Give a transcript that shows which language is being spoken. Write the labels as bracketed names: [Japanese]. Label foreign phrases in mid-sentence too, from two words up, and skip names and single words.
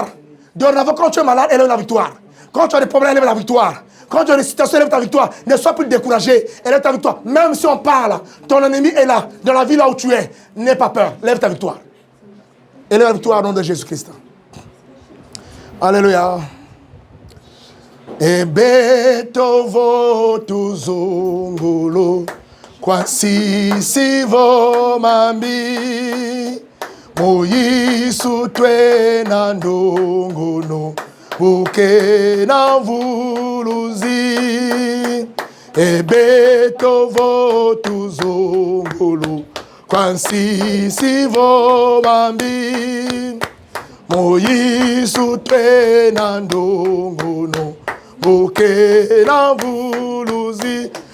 [French] Dorénavant, quand tu es malade, élève la victoire. Quand tu as des problèmes, élève la victoire. Quand tu as des situations, élève ta victoire. Ne sois plus découragé. Élève ta victoire. Même si on parle, ton ennemi est là, dans la vie là où tu es. N'aie pas peur. Lève ta victoire. Élève la victoire au nom de Jésus-Christ. Alléluia. [Kongo] Ebeto votu zungulu kwa sisi vomambi Moyisu twena ndunguno buke na mvuluzi Ebeto votu zungulu kwa sisi vomambi Moyisu twena ndunguno Bukena mvuluzi